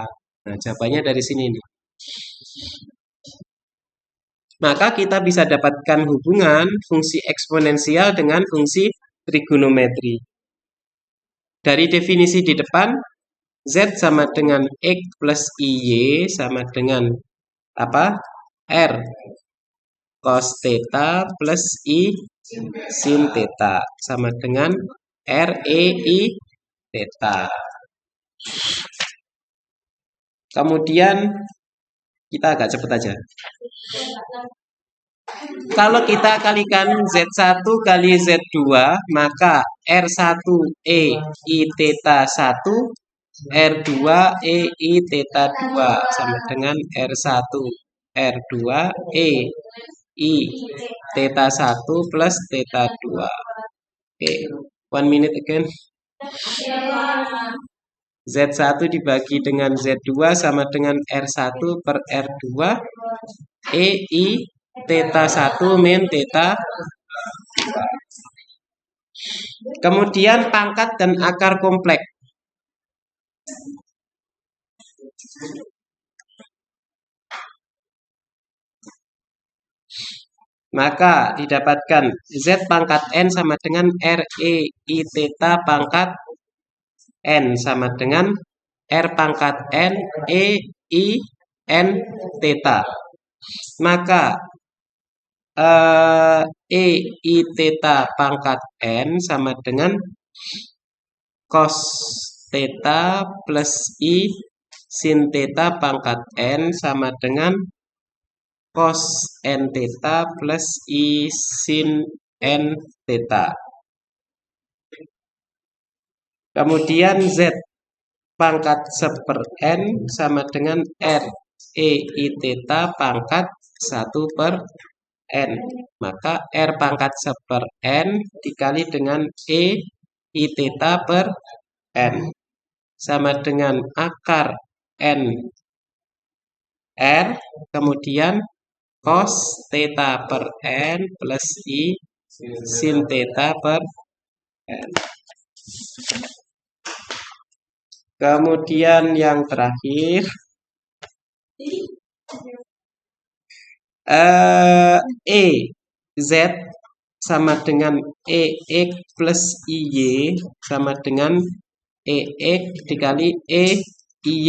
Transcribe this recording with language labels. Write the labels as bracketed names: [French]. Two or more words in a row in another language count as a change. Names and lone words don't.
[Indonesian] Nah, jawabannya dari sini nih. Maka kita bisa dapatkan hubungan fungsi eksponensial dengan fungsi trigonometri. Dari definisi di depan, Z sama dengan X plus IY sama dengan apa? R cos theta plus I sin theta sama dengan R E I theta. Kemudian kita agak cepat aja. Kalau kita kalikan Z1 kali Z2, maka R1 E I theta 1 R2 EI theta 2 sama dengan R1 R2 EI theta 1 plus theta 2. [English] Oke, 1 minute again. [Indonesian] Z1 dibagi dengan Z2 sama dengan R1 per R2 EI theta 1 min theta 2. Kemudian pangkat dan akar kompleks. Maka didapatkan Z pangkat N sama dengan R E I theta pangkat N sama dengan R pangkat N E I N theta. Maka E I theta pangkat N sama dengan cos theta plus I sin theta pangkat N sama dengan cos N theta plus I sin N theta. Kemudian Z pangkat 1 N sama dengan R E I theta pangkat 1 per N. Maka R pangkat 1 N dikali dengan E I theta per N sama dengan akar N R kemudian cos theta per N plus I sin theta per N. Kemudian yang terakhir Z sama dengan EX plus IY sama dengan EX dikali EIY.